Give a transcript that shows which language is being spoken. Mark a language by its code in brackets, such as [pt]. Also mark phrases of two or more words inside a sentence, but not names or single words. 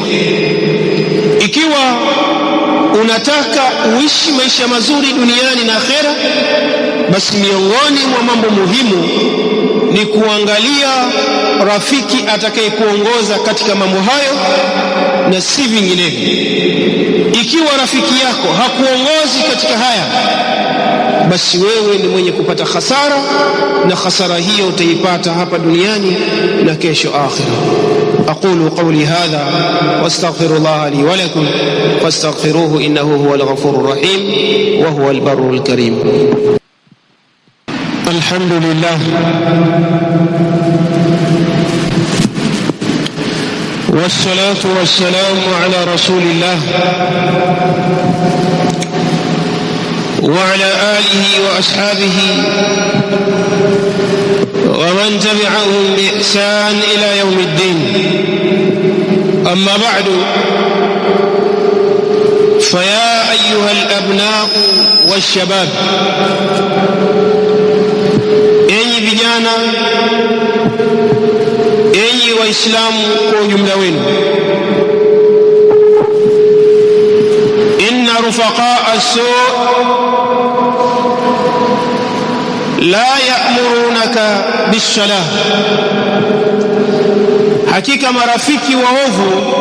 [sw] Ikiwa unataka uishi maisha mazuri duniani na akhera, basi miongoni mwa mambo muhimu ni kuangalia rafiki atakayekuongoza katika mambo hayo na si vinginevyo. Ikiwa rafiki yako hakuongozi katika haya, basi wewe ni mwenye kupata hasara, na hasara hiyo utaipata hapa duniani na kesho akhira. [ar] أقول قولي هذا وأستغفر الله لي ولكم فاستغفروه إنه هو الغفور الرحيم وهو البر الكريم. الحمد لله والصلاة والسلام على رسول الله وعلى آله وأصحابه ومن تبعهم بإحسان إلى يوم الدين. أما بعد، فيا أيها الأبناء والشباب، [sw] enyi vijana, enyi waislamu kwa ujumla wenu, [ar] إن رفقاء السوء لا يأمرونك بالصلاة, [sw] hakika marafiki waovu